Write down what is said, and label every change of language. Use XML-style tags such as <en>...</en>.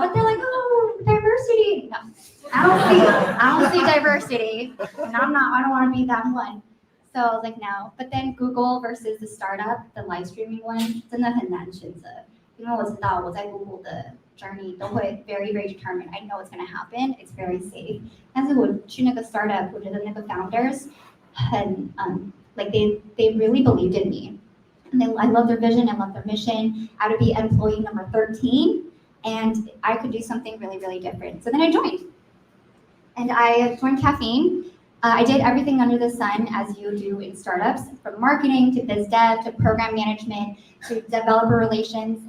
<en>But they're like, oh, diversity. No, I don't see diversity. And I don't want to be that one. So I was like, no. But then Google versus the startup, the live streaming one,</en> <zh>真的很难选择。因为我知道我在 Google 的 journey 都会</zh> <en>very, very determined. I know what's going to happen. It's very safe.</en> <zh>但是我去那个 startup, 我觉得那个 founders 很</zh> <en>like they really believed in me. And I love their vision, I love their mission. I would be employee number 13, and I could do something really, really different. So then I joined. And I joined Caffeine. I did everything under the sun as you do in startups, from marketing to biz dev to program management to developer relations.</en>